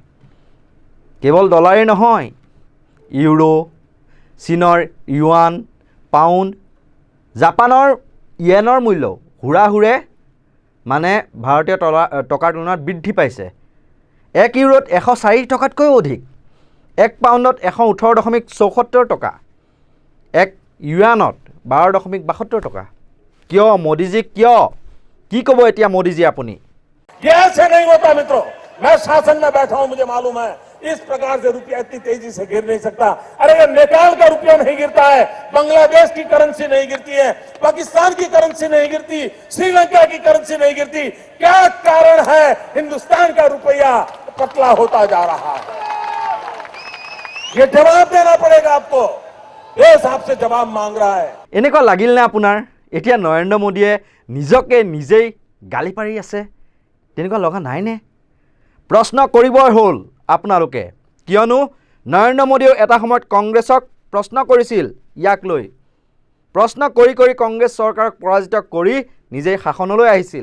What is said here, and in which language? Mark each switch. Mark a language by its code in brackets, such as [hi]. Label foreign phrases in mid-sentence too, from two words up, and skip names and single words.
[as] কেৱল ডলাৰেই নহয়, ইউৰো, চীনৰ ইউৱান, পাউণ্ড, জাপানৰ ইয়েনৰ মূল্য হুৰাহুৰে মানে ভাৰতীয় টকাৰ তুলনাত বৃদ্ধি পাইছে। 1 ইউৰোত 104 টকাতকৈও অধিক, 1 পাউণ্ডত 118.74 টকা, 1 ইউৱানত 12.72 টকা। কিয় মোদীজি, কিয়? কি ক'ব এতিয়া মোদীজি আপুনি? [hi] ये ऐसे नहीं होता मित्रों। मैं शासन में बैठा हूं, मुझे मालूम है इस प्रकार से रुपया इतनी तेजी से गिर नहीं सकता। अरे ये नेपाल का रुपया नहीं गिरता है, बांग्लादेश की करेंसी नहीं गिरती है, पाकिस्तान की करेंसी नहीं गिरती, श्रीलंका की करेंसी नहीं गिरती। क्या कारण है हिंदुस्तान का रुपया पतला होता जा रहा है? ये जवाब देना पड़ेगा आपको। देश आपसे जवाब मांग रहा है। [as] এনেকুৱা লাগিল নে আপোনাৰ এতিয়া নৰেন্দ্ৰ মোদীয়ে নিজকে নিজেই গালি পাৰি আছে? তেনেকুৱা লগা নাইনে? প্ৰশ্ন কৰিবই হ'ল আপোনালোকে, কিয়নো নৰেন্দ্ৰ মোদীয়েও এটা সময়ত কংগ্ৰেছক প্ৰশ্ন কৰিছিল ইয়াক লৈ। প্ৰশ্ন কৰি কৰি কংগ্ৰেছ চৰকাৰক পৰাজিত কৰি নিজেই শাসনলৈ আহিছিল।